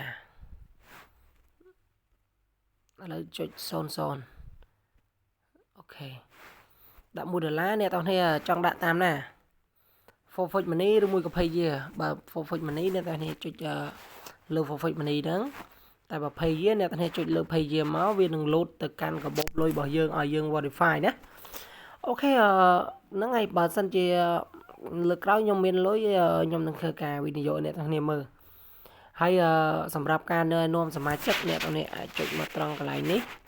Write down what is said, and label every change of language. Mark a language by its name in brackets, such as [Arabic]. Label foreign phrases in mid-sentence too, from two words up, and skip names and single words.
[Khmer] ឡូវចុច00អូខេដាក់$1អ្នកទាំងនេះចង់ដាក់តាមណា [English] forfeit money [Khmer] ឬមួយក៏ pay ជាបើ forfeit money អ្នកទាំងនេះចុចលើ [English] forfeit money [Khmer] ហ្នឹងតែបើ pay ជាអ្នកទាំងនេះចុចលើ pay ជាមកវានឹង load ទៅកាន់កាបូបលុយរបស់យើងឲ្យយើង verify ណាអូខេហ្នឹងហើយបើសិនជាលើក្រោយខ្ញុំមានលុយខ្ញុំនឹងធ្វើការវិនិយោគអ្នកទាំងនេះមើលហើយសម្រាប់ការណែនាំសមាជិកអ្នកទាំងនេះអាចចុចមកត្រង់កន្លែងនេះ